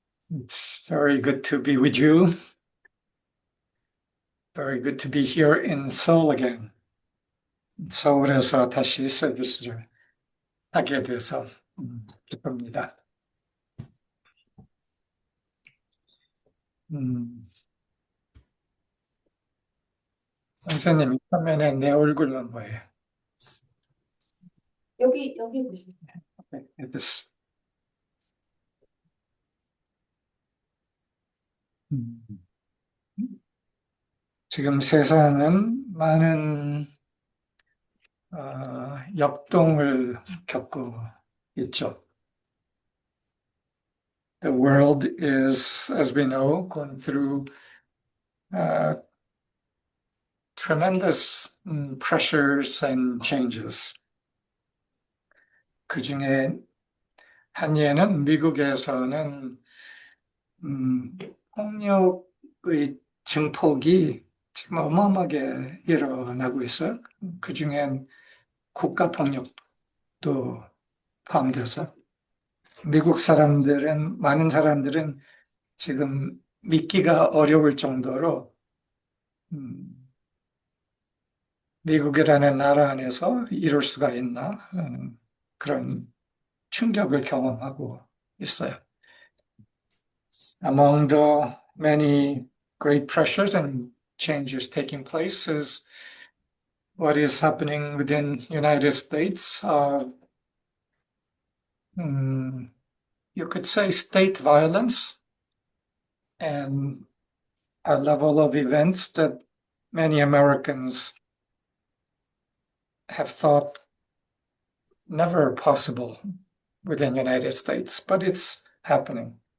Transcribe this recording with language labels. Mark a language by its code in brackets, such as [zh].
[en] It's very good to be with you. Very good to be here in Seoul again. [ko] 서울에서 다시 서비스를 하게 돼서 기쁩니다. 선생님, 화면에 내 얼굴은 뭐예요? 여기 보시면. [en] Okay, this. [ko] 지금 세상은 많은 역동을 겪고 있죠. [en] The world is, as we know, going through tremendous pressures and changes. [ko] 그 중에 한 예는 미국에서는 폭력의 증폭이 지금 어마어마하게 일어나고 있어요. 그 중엔 국가폭력도 포함돼서 미국 사람들은, 많은 사람들은 지금 믿기가 어려울 정도로 미국이라는 나라 안에서 이룰 수가 있나 그런 충격을 경험하고 있어요. [en] Among the many great pressures and changes taking place is what is happening within United States. You could say state violence and a level of events that many Americans have thought never possible within the United States, but it's happening.